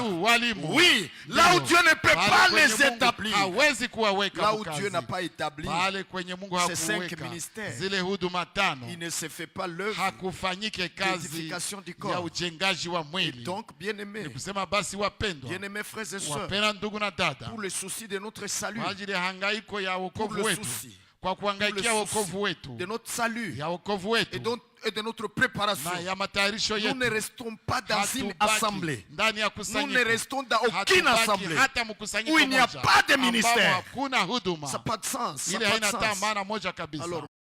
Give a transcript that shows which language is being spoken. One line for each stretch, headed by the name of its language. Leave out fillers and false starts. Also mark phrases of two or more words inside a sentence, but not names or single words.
French: Oui, là où Dieu ne peut pas les établir, là où Dieu n'a pas établi ces 5 ministères, il ne se fait pas l'œuvre d'édification du corps. Et donc, bien-aimés frères et sœurs, pour le souci de notre salut, pour le souci
Swahili: kwa kuangaikia wokovu wetu,
French: de notre salut
Swahili: ya wokovu wetu
French: et de notre préparation.
Swahili: na ya matayarisho
French: Nous
Swahili: yetu,
French: ne restons pas dans une assemblée.
Swahili: ndani ya
French: Nous
Swahili: kusanyiko,
French: ne restons dans aucune assemblée
Swahili: hata mkusanyiko
French: où il n'y a
Swahili: moja
French: pas de
Swahili: ambamo
French: ministère.
Swahili: hakuna huduma.
French: Ça n'a pas de sens. Ça
Swahili: Ile
French: n'a
Swahili: haina
French: pas de
Swahili: hata
French: sens.
Swahili: maana moja kabisa.
French: Alors,